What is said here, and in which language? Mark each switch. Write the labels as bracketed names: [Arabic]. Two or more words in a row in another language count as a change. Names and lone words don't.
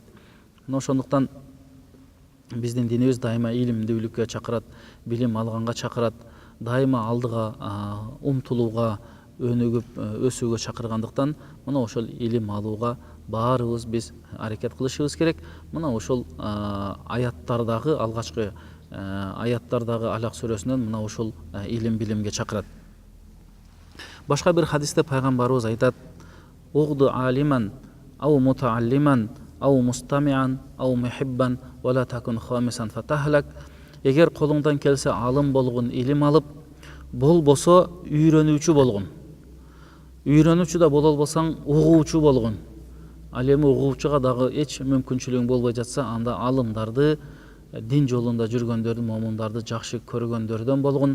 [Kyrgyz] Мына ошондуктан биздин динибиз дайыма илимдүүлүккө чакырат, билим алганга чакырат, дайыма алдыга умтулууга, өнүгүп өсүүгө чакыргандыктан мына ошол илим алууга баарыбыз биз аракет кылышыбыз керек. Мына ошол аяттардагы, алгачкы аяттардагы Алак сүрөсүнөн мына ошол илим билимге чакырат. Башка бир хадисте пайгамбарыбыз айтат: [Arabic] "اغد عالما أو متعلما أو مستمعا أو محبا ولا تكن خامسا فتهلك." [Kyrgyz] Эгер колуңдан келсе алым болгон, илим алып, болбосо үйрөнүүчү болгон. Үйрөнүүчү да боло албасаң, угуучу болгон. Ал эми угуучуга дагы эч мүмкүнчүлүгүң болбой жатса, анда алымдарды, дин жолунда жүргөндөрдү, момундарды жакшы көргөндөрдөн болгон.